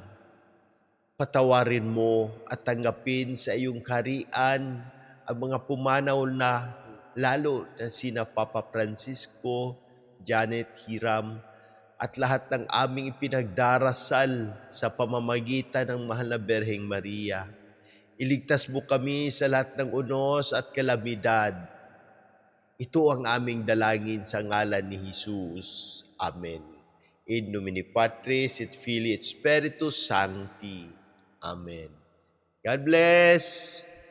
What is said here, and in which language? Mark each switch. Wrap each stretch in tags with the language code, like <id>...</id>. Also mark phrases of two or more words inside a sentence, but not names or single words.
<tl>Patawarin mo at tanggapin sa iyong kaharian ang mga pumanaw na, lalo na sina Papa Francisco, Janet Hiram, at lahat ng aming ipinagdarasal sa pamamagitan ng mahal na Berheng Maria. Iligtas mo kami sa lahat ng unos at kalamidad. Ito ang aming dalangin sa ngalan ni Jesus. Amen.</tl> <la>In nomine Patris et Filii et Spiritus Sancti.</la> <en>Amen. God bless!</en>